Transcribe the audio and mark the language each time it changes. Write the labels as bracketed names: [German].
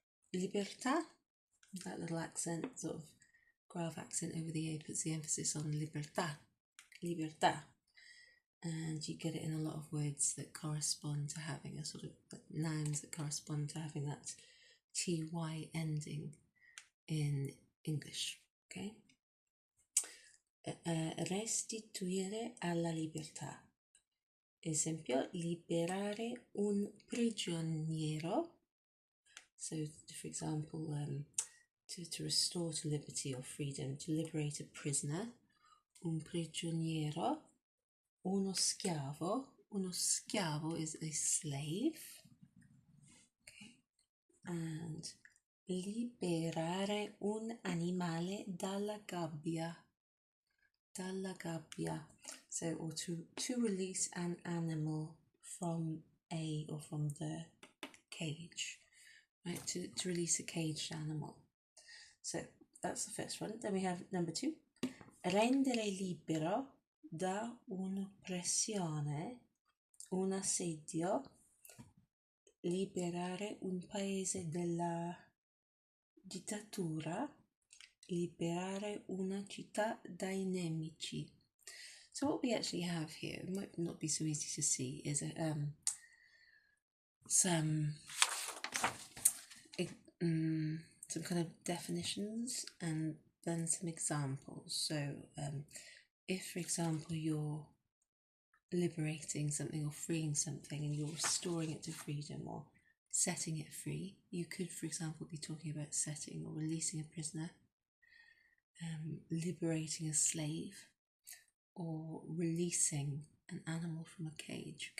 [English] Libertà, that little accent, sort of grave accent over the A, puts the emphasis on libertà, and you get it in a lot of words that correspond to having a sort of nouns that correspond to having that ty ending in English. Okay. [Italian] Restituire alla libertà. Esempio, liberare un prigioniero. [English] So, for example, to restore to liberty or freedom, to liberate a prisoner. [Italian] Un prigioniero. Uno schiavo. Uno schiavo [English] is a slave. Okay. And [Italian] liberare un animale dalla gabbia. Dalla gabbia. [English] So, or to release an animal from or from the cage. Right, to release a caged animal. So that's the first one. Then we have number 2. [Italian] Rendere libero da un'oppressione, un assedio. Liberare un paese dalla dittatura. Liberare una città dai nemici. [English] So what we actually have here, it might not be so easy to see, is some kind of definitions and then some examples. So if, for example, you're liberating something or freeing something and you're restoring it to freedom or setting it free, you could, for example, be talking about setting or releasing a prisoner, liberating a slave, or releasing an animal from a cage.